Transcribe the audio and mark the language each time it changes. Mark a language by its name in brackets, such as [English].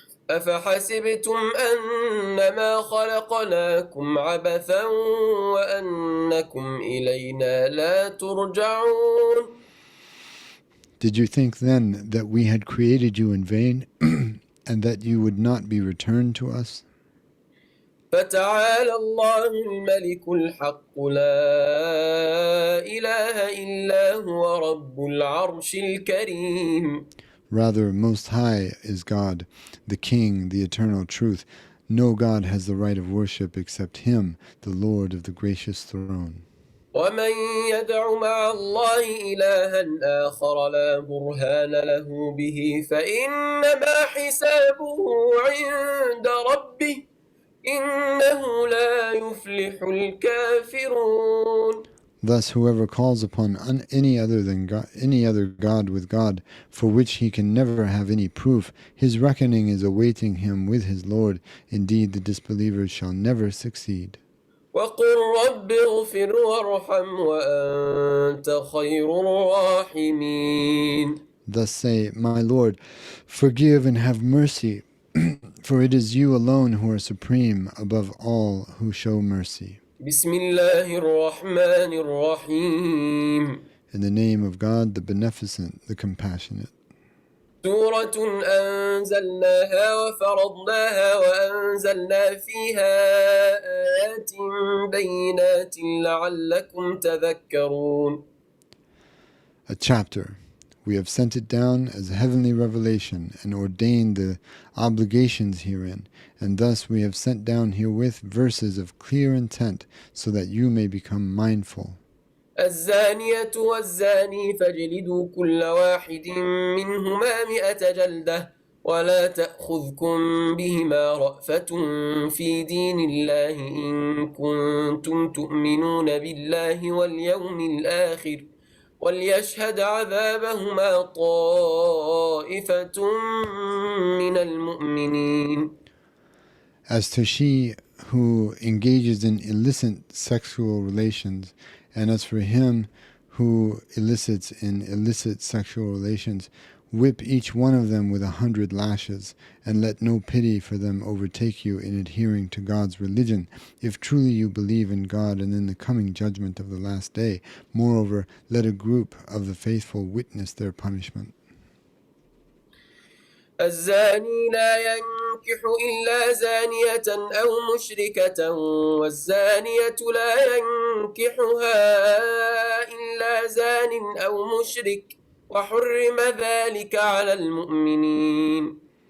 [Arabic] أفحسبتم أنما خلقناكم عبثا وأنكم إلينا لا ترجعون. [English] Did you think then that we had created you in vain, and that you would not be returned to us? [Arabic] فتعالى الله الملك الحق لا إله إلا هو رب العرش الكريم. [English] Rather, Most High is God, the King, the eternal truth. No God has the right of worship except Him, the Lord of the gracious throne. [Arabic] ومن يدع مع الله إلها آخر لا برهان له به فإنما حسابه عند ربه إنه لا يفلح الكافرون. [English] Thus, whoever calls upon any other god with God, for which he can never have any proof, his reckoning is awaiting him with his Lord. Indeed, the disbelievers shall never succeed. [Arabic] وقل رب اغفر وارحم وأنت خير الراحمين. [English] Thus say, My Lord, forgive and have mercy, for it is you alone who are supreme above all who show mercy. [Arabic] بسم الله الرحمن الرحيم. [English] In the name of God, the Beneficent, the Compassionate. [Arabic] سورة أنزلناها وفرضناها وأنزلنا فيها آيات بينات لعلكم تذكرون. [English] A chapter. We have sent it down as a heavenly revelation and ordained the obligations herein, and thus we have sent down herewith verses of clear intent so that you may become mindful. [Arabic] الزانية والزاني فاجلدوا كل واحد منهما 100 جلدة ولا تأخذكم بهما رأفة في دين الله إن كنتم تؤمنون بالله واليوم الآخر وليشهد عذابهما طائفة من المؤمنين. [English] As to she who engages in illicit sexual relations, and as for him who elicits in illicit sexual relations, whip each one of them with 100 lashes, and let no pity for them overtake you in adhering to God's religion, if truly you believe in God and in the coming judgment of the last day. Moreover, let a group of the faithful witness their punishment. [Arabic] الزاني لا ينكح إلا زانية أو مشركة والزانية لا ينكحها إلا زان أو مشرك وحرم ذلك على المؤمنين.